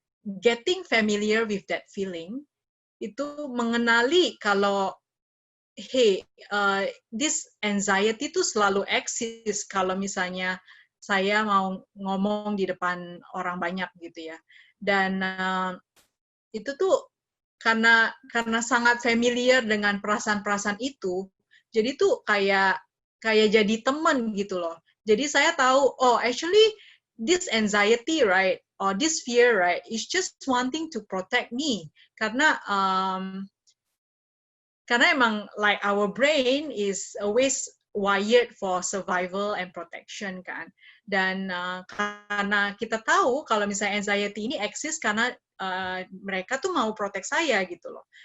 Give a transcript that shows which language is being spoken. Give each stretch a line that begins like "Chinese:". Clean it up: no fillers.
English: getting familiar with that feeling,
Indonesian: itu mengenali kalau
English: hey, this anxiety
Indonesian: itu selalu eksis kalau misalnya saya mau ngomong di depan orang banyak gitu ya. Dan itu tuh karena sangat familiar dengan perasaan-perasaan itu, jadi tuh kayak jadi teman gitu loh. Jadi saya tahu, oh
English: actually this anxiety, right, or this fear, right, is just wanting to protect me.
Indonesian: Karena emang
English: like our brain is always wired for survival and protection
Indonesian: kan. Dan karena kita tahu kalau misalnya anxiety ini eksis karena mereka tuh mau protect saya gitu loh.